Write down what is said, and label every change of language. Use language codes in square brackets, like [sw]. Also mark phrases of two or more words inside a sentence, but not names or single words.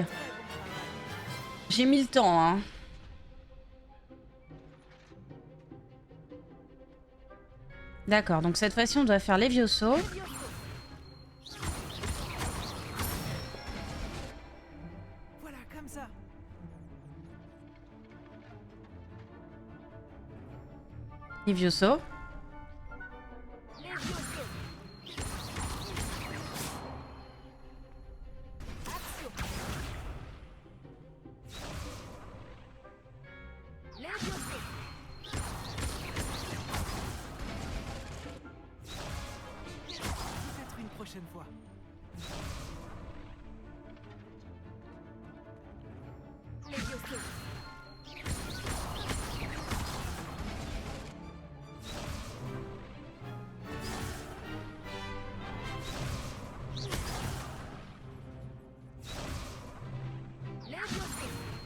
[fr] J'ai mis le temps, hein. D'accord, donc cette fois-ci, on doit faire Levioso. Levioso. Voilà, comme ça. Levioso. Levioso. Action. Levioso. Peut-être une prochaine fois. Levioso. Levioso.